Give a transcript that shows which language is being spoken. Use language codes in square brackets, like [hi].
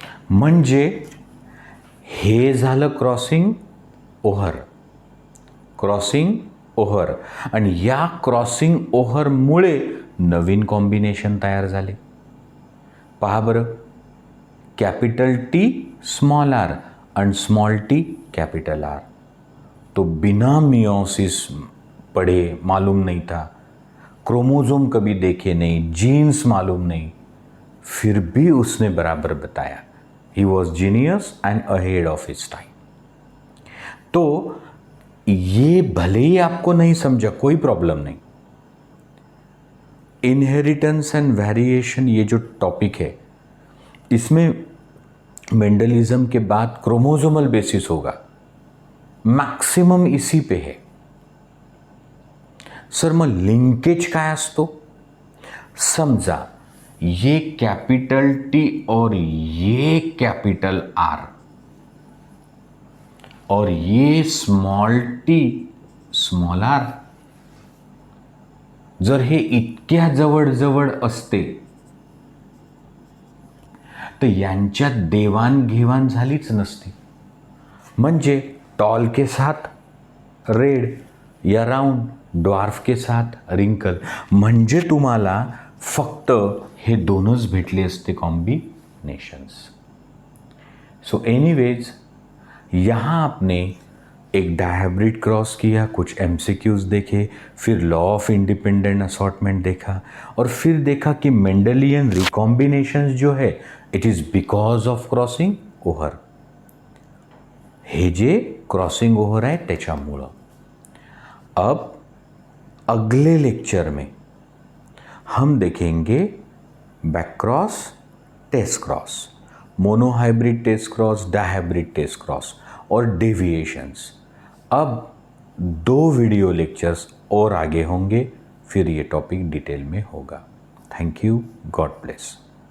[mr] म्हणजे हे झालं क्रॉसिंग ओव्हर, क्रॉसिंग ओव्हर, आणि या क्रॉसिंग ओव्हरमुळे नवीन कॉम्बिनेशन तयार झाले। पहा बरं, [en] Capital T small R and small T capital R. [hi] तो बिना मियोसिस पढ़े, मालूम नहीं था, क्रोमोसोम कभी देखे नहीं, जीन्स मालूम नहीं, फिर भी उसने बराबर बताया। [en] He was genius and ahead of his time. [hi] तो ये भले ही आपको नहीं समझा, कोई प्रॉब्लम नहीं। इनहेरिटेंस एंड वेरिएशन ये जो टॉपिक है, इसमें मेंडलिज्म के बाद क्रोमोसोमल बेसिस होगा, मॅक्सिमम इसी पे है। [mr] सर मग लिंकेज काय असतो? समजा [hi] ये कैपिटल टी और ये कैपिटल आर और ये स्मॉल टी स्मॉल आर [mr] जर हे इतक्या जवळ असते तर यांच्यात देवाणघेवाण झालीच नसती। म्हणजे [hi] टॉल के साथ रेड या राउंड, ड्वार्फ के साथ रिंकल, [mr] म्हणजे तुम्हाला फक्त हे दोनच भेटले असते कॉम्बिनेशंस। [en] so anyways, [hi] यहाँ आपने एक डायहाइब्रिड क्रॉस किया, कुछ एमसीक्यूज देखे, फिर लॉ ऑफ इंडिपेंडेंट असॉर्टमेंट देखा, और फिर देखा कि मेंडलियन रिकॉम्बिनेशंस जो है [en] It is because of crossing over. [mr] हे जे क्रॉसिंग ओव्हर आहे त्याच्यामुळं। [hi] अब अगले लेक्चर में हम देखेंगे back cross, test cross, monohybrid test cross, dihybrid test cross और डेविएशंस। अब 2 वीडियो लेक्चर्स और आगे होंगे, फिर ये टॉपिक डिटेल में होगा। [en] Thank you, God bless.